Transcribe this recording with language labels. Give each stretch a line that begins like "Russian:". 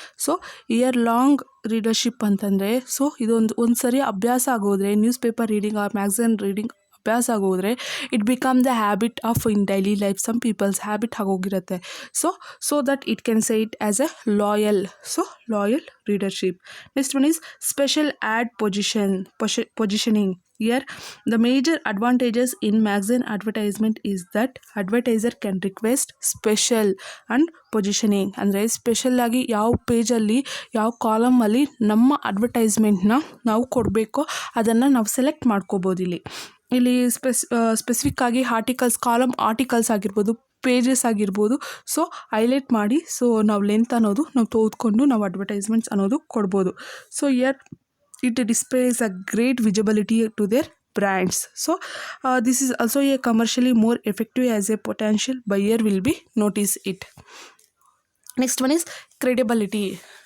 English: so here long readership
Kannada: ಅಂತಂದರೆ, so ಒಂದು ಸರಿ ಅಭ್ಯಾಸ ಆಗೋದ್ರೆ,
English: newspaper reading or magazine reading
Kannada: ಅಭ್ಯಾಸ ಆಗೋದ್ರೆ
English: It become the habit of in daily life. Some people's habit
Kannada: ಆಗೋಗಿರುತ್ತೆ.
English: So that it can say it as a loyal readership. Next one is special ad positioning. Here the major advantages in magazine advertisement is that advertiser can request special and positioning.
Kannada: ಅಂದರೆ special ಆಗಿ ಯಾವ ಪೇಜಲ್ಲಿ ಯಾವ ಕಾಲಮಲ್ಲಿ ನಮ್ಮ ಅಡ್ವರ್ಟೈಸ್ಮೆಂಟ್ನ ನಾವು ಕೊಡಬೇಕೋ ಅದನ್ನು ನಾವು select ಮಾಡ್ಕೋಬೋದು. ಇಲ್ಲಿ ಸ್ಪೆಸಿಫಿಕ್ ಆಗಿ ಆರ್ಟಿಕಲ್ಸ್ ಆಗಿರ್ಬೋದು, ಪೇಜಸ್ ಆಗಿರ್ಬೋದು, ಸೊ ಹೈಲೈಟ್ ಮಾಡಿ, ಸೊ ನಾವು ಲೆಂತ್ ಅನ್ನೋದು ನಾವು ತೆಗೆದುಕೊಂಡು ನಾವು ಅಡ್ವರ್ಟೈಸ್ಮೆಂಟ್ಸ್ ಅನ್ನೋದು ಕೊಡ್ಬೋದು.
English: So here it displays a great visibility to their brands. So this is also a commercially more effective as a potential buyer will be notice it. Next one is credibility.